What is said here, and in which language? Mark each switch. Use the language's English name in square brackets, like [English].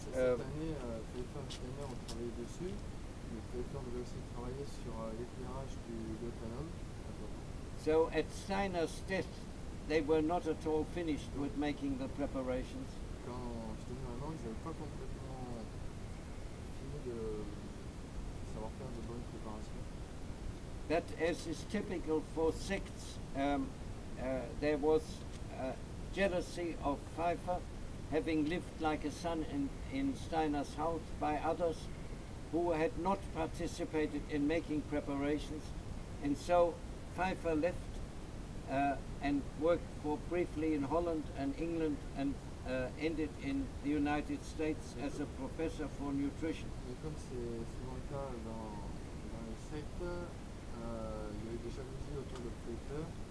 [French] cette année, Pfeiffer et Steiner ont travaillé dessus. Mais Pfeiffer devait aussi travailler sur l'éclairage du Gutianum. [English] So at Steiner's death, they were not at all finished with making the preparations. [French] Quand Steiner est mort, ils n'avaient pas complètement fini de savoir faire de bonnes préparations. [English] That, as is typical for sects, there was jealousy of Pfeiffer, having lived like a son in Steiner's house by others who had not participated in making preparations. And so Pfeiffer left and worked for briefly in Holland and England and ended in the United States as a professor for nutrition. [French] Et comme c'est souvent le cas dans les sectes, il y a eu des jalousies autour de Pfeiffer.